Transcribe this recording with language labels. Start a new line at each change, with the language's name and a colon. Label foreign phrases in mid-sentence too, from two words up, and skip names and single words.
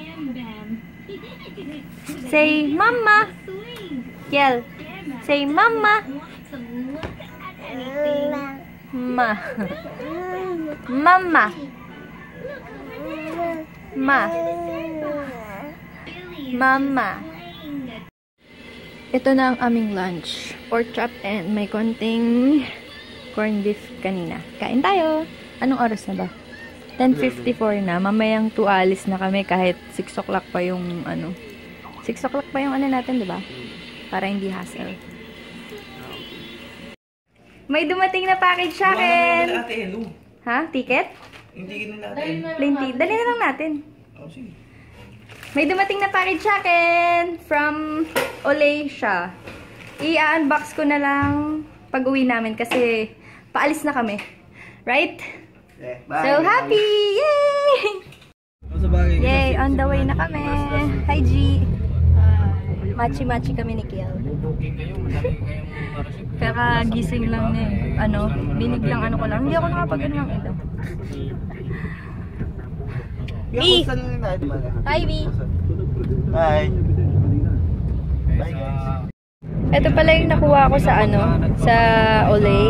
English: Say mama. Kiel. Say mama. Ma. Mama. Ma. Mama.
Filipino: Ito na ang aming lunch.
English: Pork chop and
Filipino: may konting
English: corned beef kanina.
Filipino: Kain tayo. Anong oras na ba? 10:54 na. Mamayang 2 alis na kami kahit 6 o'clock pa yung 6 o'clock pa yung natin, di ba? Para hindi hassle. May dumating na package sa akin. Ha? Ticket? Hindi natin.
English: Plain ticket.
Filipino: Dali na lang natin. Oh, sige. May dumating na package sa akin from Olay siya. I-unbox ko na lang pag uwi namin kasi paalis na kami.
English: Right? Yeah, bye. So happy! Yay! Yay! On the way
Filipino: na kami. Hi, G! Machi-machi kami ni Kiel. Kakagising lang eh. Binig lang ko lang. Hindi ako nakapag-ano ng ito.
English: B! Hi, B! Hi!
Filipino: Ito pala yung nakuha ko sa sa Olay.